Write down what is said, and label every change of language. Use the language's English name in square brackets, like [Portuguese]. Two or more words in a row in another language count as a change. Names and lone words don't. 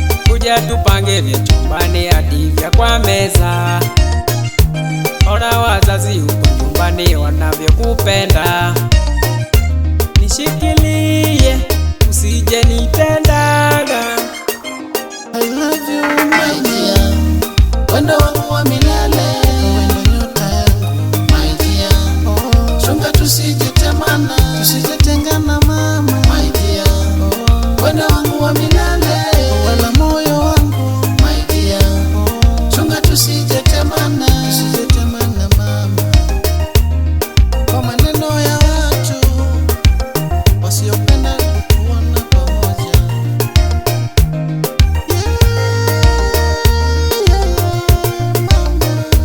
[Swahili] Kuja tupange vya chumbani hadi vya kwa meza. Ona wazazi huko nyumbani wanavyokupenda. Nishikilie, usije nitendaga. [English] I love you, my dear. [Swahili] Wendo wangu wa milele. Wendo nyota yangu. [English] My dear. Oh. [Swahili] Chunga tusijetemana. Tusijetengana, mama. [English] My dear. Oh. [Swahili] Wendo wangu wa milele. Wala moyo wangu. [English] My dear. Oh. [Swahili] Chunga tusijetemana. Tusijetemana, mama. Kwa maneno ya watu wasiopenda kutuona pamoja. [English] Yeah, yeah, yeah, mama.